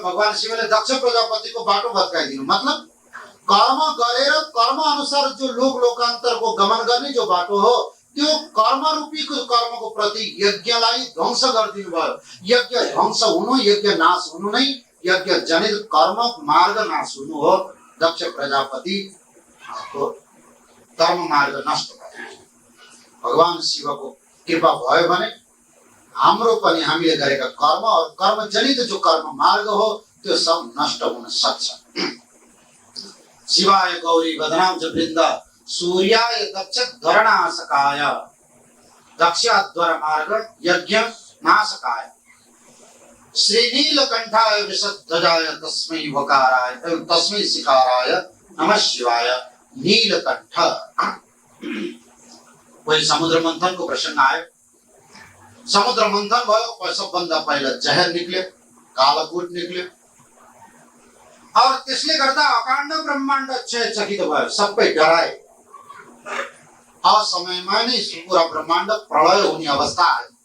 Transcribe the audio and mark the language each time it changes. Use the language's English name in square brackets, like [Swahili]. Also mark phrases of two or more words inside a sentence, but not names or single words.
[Nepali] भगवान शिवले दक्ष प्रजापतिको बाटो भत्काइदिनु मतलब कर्म गरेर कर्म अनुसार जो लोकान्तरको गमन गर्ने जो बाटो हो, त्यो कर्म रूपी कर्मको प्रति यज्ञलाई ध्वंस गरिदिनु भयो। यज्ञ ध्वंस हुनु, यज्ञ नाश हुनु नै यज्ञ जनित कर्म मार्ग नाश हुनु हो। दक्ष प्रजापति आपको कर्म मार्ग नष्ट भयो। भगवान शिवको कृपा भयो भने हाम्रो पनि हामीले गरेका कर्म और कर्म जनित जो कर्म मार्ग हो त्यो सब नष्ट हुन सक्छ। [Sanskrit] शिवाय गौरी बदनाम च वृन्द सूर्याय दक्ष धरणासकाय दक्षाध्वर मार्ग यज्ञ नाशकाय श्रीनीलकंठाय विशध्वजाय तस्मै वकाराय तस्मै शिकाराय नमः शिवाय नीलकंठ। [Nepali] कोही समुद्र मंथन को प्रसंग आयो। समुद्र मंथन भयो, सबभन्दा पहिला जहर निक्ल्यो, कालकूट निक्ल्यो और त्यसले गर्दा अकाण्ड ब्रह्माण्ड क्षयचकित भयो, सबै डराए। असमयमा नै पूरा ब्रह्माण्ड प्रलय हुने अवस्था आयो।